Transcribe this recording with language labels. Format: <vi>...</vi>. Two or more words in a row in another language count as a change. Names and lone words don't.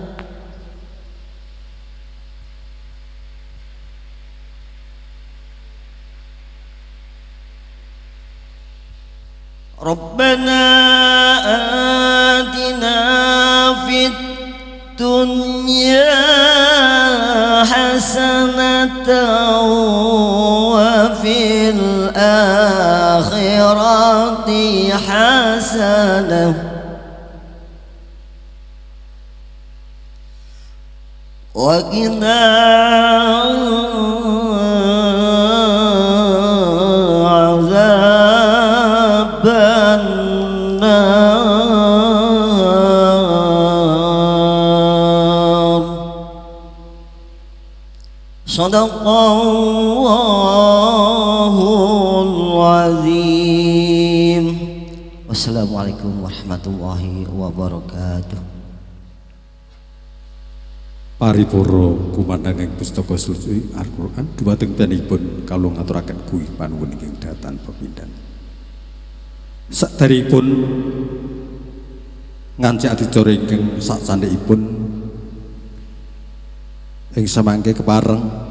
<ar>ربنا آتنا في الدنيا حسنة وفي الآخرة حسنة وقنا عذاب النار. صدق الله العظيم. والسلام عليكم ورحمة الله وبركاته.</ar> <jv>Paripurna kumandhang pustaka suci Al-Qur'an dumateng piyambakipun kula ngaturaken kuih panuwun ingkang datan pepindhan. Saderengipun ngancik adicara ingkang sakcandhikipun ing samangke kepareng</jv>